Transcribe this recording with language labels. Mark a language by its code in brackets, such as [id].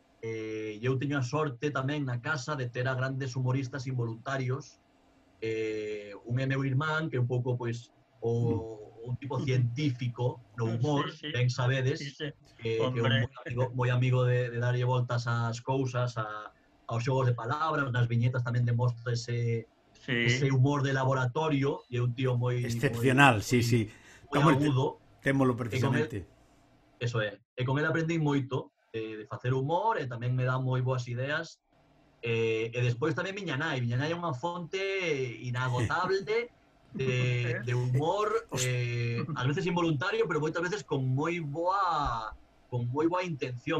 [gl] Eu teño a sorte tamén na casa de ter a grandes humoristas involuntarios. Un é meu irmán, que é un pouco, pois, un tipo científico no humor, ben sabedes, [es] sí, [gl] que é un [es] hombre. [gl] moi amigo de darlle voltas ás cousas, aos xogos de palabras, nas viñetas tamén demostra [es] ese humor de laboratorio, y es un tío muy excepcional, muy, sí. Muy Temo agudo. [gl] Témolo precisamente. [es] Eso es. Y con él aprendí [gl] moito de facer humor, e tamén me dá moi boas ideas. E despois tamén Miñanai. Miñanai é unha fonte inagotable de humor, ás veces involuntario, pero moitas veces con moi boa intención.